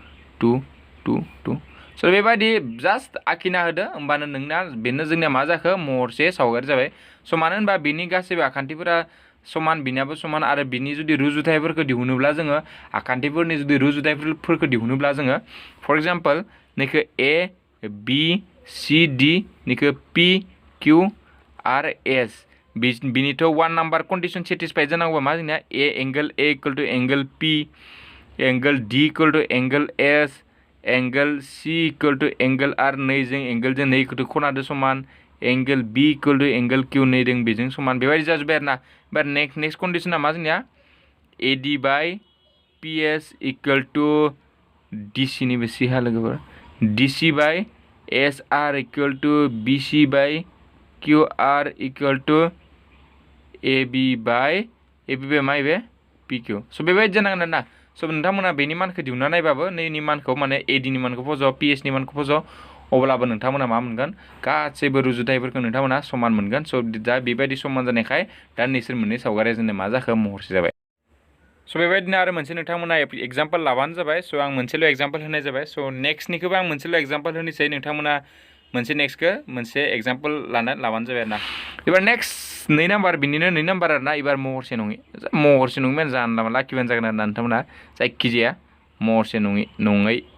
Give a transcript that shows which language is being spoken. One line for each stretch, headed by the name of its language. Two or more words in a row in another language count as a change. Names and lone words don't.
Bodo: स' बेबायदि जास्ट आखिना होदो होमबानो बेनो जोंनिया मा जाखो महरसे सावगारि जाबाय स' मानो होनबा बिनि गासैबो आखान्थिफोरा समान बिनियाबो समान आरो बिनि जुदि रुजुथायफोरखौ दिहुनोब्ला जोङो आखान्थिफोरनि जुदि रुजुथायफोरखौ दिहुनोब्ला जोङो
English: for example
Bodo: नैखौ ABCD निखौ PQRS बिनिथ' 1 नाम्बार
English: condition satisfied
Bodo: जानांगौबा मा जोंनिया
English: angle A equal to angle P angle D equal to angle S angle C equal to angle R
Bodo: नैजों एंगलजों नैखौथ' खनादो समान
English: angle B equal to angle Q
Bodo: नैदों बेजों समान बेबायदि जाजोब्बाय आरोना एबार
English: next condition
Bodo: मा जोंनिया
English: AD by PS equal to DC
Bodo: नि बेसि हा लोगोफोर
English: DC by SR equal to BC by QR equal to AB by
Bodo: मा इबे PQ स बेबायदि जानांगोन ना स नोंथांमोना बेनि मानखौ दिहुनना नायबाबो नैनि मानखौ माने AD नि मानखौ फज' PS नि मानखौ फज' अब्लाबो नोंथांमोना मा मोनगोन गासैबो रुजुथायफोरखौ नोंथांमोना समान मोनगोन स दा बेबायदि समान जानायखाय दा नोंसोर मोननै सावगारिया जोंनो मा जाखो महरसे जाबाय स बेबायदिनो आरो मोनसे नोंथांमोना एग्जाम्पल लाबानो जाबाय स आं मोनसेल' एग्जाम्पल होनाय जाबाय स नेक्स्टनिखौबो आं मोनसेल' एग्जाम्पल होनोसै नोंथांमोना मोनसे नेक्स्टखौ मोनसे एग्जाम्पल लाबानो जाबाय आरोना एबार नेक्स्ट 2 नाम्बार बिनिनो 2 नाम्बार आरोना एबार महरसे नङि माने जानला मानला लाखिबानो जागोन आरोना नोंथांमोना जायखिजाया महरसे नङै